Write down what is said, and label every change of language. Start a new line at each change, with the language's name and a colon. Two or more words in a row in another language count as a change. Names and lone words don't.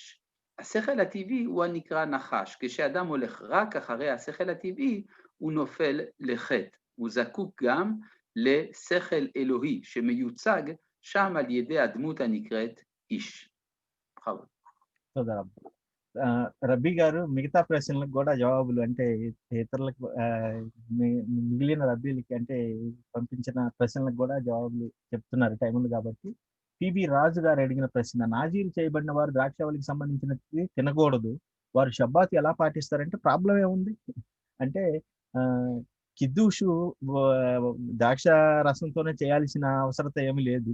Hebrew: השכל הטבעי הוא הנקרא נחש, כשאדם הולך רק אחרי השכל הטבעי, הוא נופל לחטא. הוא זקוק גם לשכל אלוהי שמיוצג שם על ידי הדמות הנקראת איש. בכבוד. תודה רבה.
Telugu: రబ్బీ గారు మిగతా ప్రశ్నలకు కూడా జవాబులు అంటే ఇతరులకు మిగిలిన రబ్బీలకి అంటే పంపించిన ప్రశ్నలకు కూడా జవాబులు చెప్తున్నారు టైం ఉంది కాబట్టి. పిబి రాజు గారు అడిగిన ప్రశ్న, నాజీరు చేయబడిన వారు ద్రాక్షావళికి సంబంధించినది తినకూడదు, వారు షబ్బాత్ ఎలా పాటిస్తారంటే ప్రాబ్లం ఏముంది అంటే కిద్దూషు ద్రాక్ష రసంతోనే చేయాల్సిన అవసరత ఏమీ లేదు.